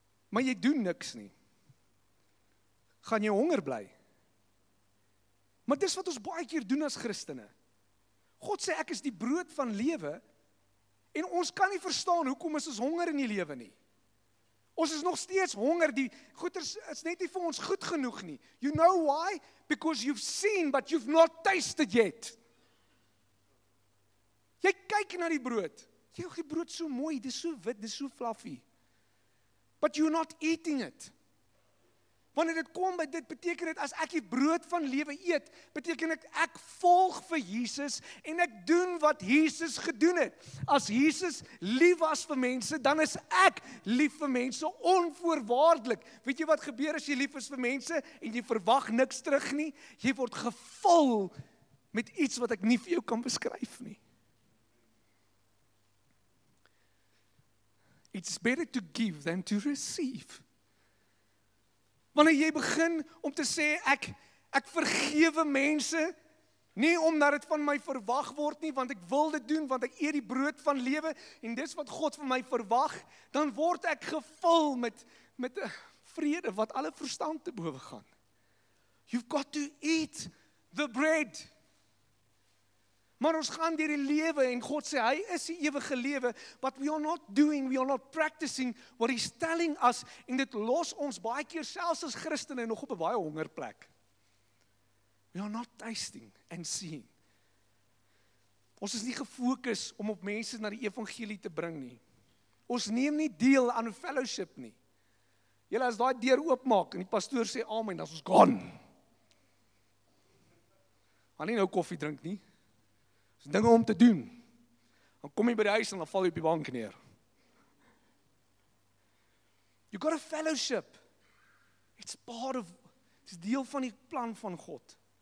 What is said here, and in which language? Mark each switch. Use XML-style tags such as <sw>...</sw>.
<af>maar jy doen niks nie, gaan jy honger bly. Maar dis wat ons baie keer doen as Christene. God sê ek is die brood van lewe, en ons kan nie verstaan hoekom is ons honger in die lewe nie. Ons is nog steeds honger, die goeders is net nie vir ons goed genoeg nie.</af> <en>You know why? Because you've seen, but you've not tasted yet.</en> <af>Jy kyk na die brood. Die brood so mooi, dis so wit, dis so fluffy.</af> <en>But you're not eating it.</en> <af>Wanneer dit kom by dit, beteken dit as ek die brood van lewe eet, beteken dit ek volg vir Jesus en ek doen wat Jesus gedoen het. As Jesus lief was vir mense, dan is ek lief vir mense onvoorwaardelik. Weet jy wat gebeur as jy lief is vir mense en jy verwag niks terug nie? Jy word gevul met iets wat ek nie vir jou kan beskryf nie.</af> <en>It's better to give than to receive.</en> <af>Wanneer jy begin om te sê, ek vergewe mense, nie omdat dit van my verwag word nie, want ek wil dit doen, want ek eet die brood van lewe, en dis wat God van my verwag, dan word ek gevul met 'n vrede, wat alle verstand te bowe gaan.</af> <en>You've got to eat the bread.</en> <af>Maar ons gaan deur die lewe en God sê, hy is die ewige lewe,</af> <en>but we are not practicing what he's telling us,</en> <af>en dit los ons baie keer selfs as Christene nog op 'n baie hongerplek.</af> <en>We are not tasting and seeing.</en> <af>Ons is nie gefokus om op mense na die evangelie te bring nie. Ons neem nie deel aan 'n fellowship nie. Julle as daai deur oopmaak en die pastoor sê amen, dan is ons gone. Gaan nie nou koffie drink nie. Dis dinge om te doen. Dan kom jy by die huis en dan val jy op die bank neer.</af> <en>You got a fellowship.</en> <af>It's deel van die plan van God.</af>